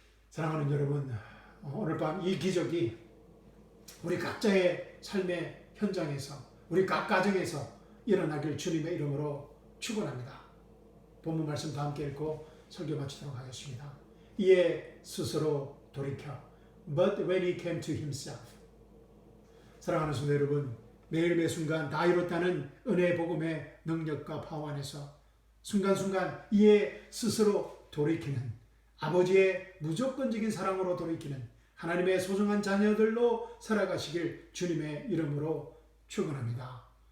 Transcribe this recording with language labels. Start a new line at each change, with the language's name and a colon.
Korean: 사랑하는 여러분, 오늘 밤 이 기적이 우리 각자의 삶의 현장에서, 우리 각 가정에서 일어나길 주님의 이름으로 축원합니다. 본문 말씀 다 함께 읽고 설교 마치도록 하겠습니다. 이에 스스로 돌이켜.
English: But when he came to himself.
Korean: 사랑하는 성도 여러분, 매일 매 순간 다 이뤘다는 은혜의 복음의 능력과 파워 안에서 순간순간 이에 스스로 돌이키는, 아버지의 무조건적인 사랑으로 돌이키는 하나님의 소중한 자녀들로 살아가시길 주님의 이름으로 축원합니다.